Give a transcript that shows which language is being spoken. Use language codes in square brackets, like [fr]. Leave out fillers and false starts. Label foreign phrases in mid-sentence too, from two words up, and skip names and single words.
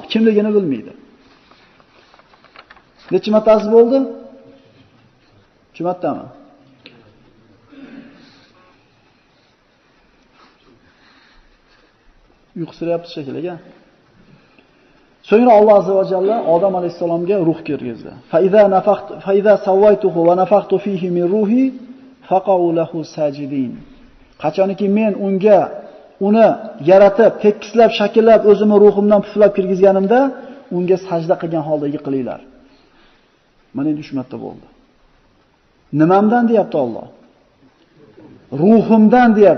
[uz] Kimligini bilmaydi. Necha martasi bo'ldi? Jumatdami? Uyqusirayapti shekilli. So'ngra Alloh [ar] عز وجل [uz] Odam alayhisalomga ruh kirgizdi. [ar] فإذا سويته ونفخت فيه من روحي فقعوا له ساجدين. [uz] Qachonki men unga uni yaratib, tekislab, shakllab, o'zimni ruhimdan puflab kirgizganimda, unga sajda qilgan holda yiqilinglar. Mana endi 3 marta bo'ldi. Nimamdan deyapti Alloh? Ruhimdan deyapti.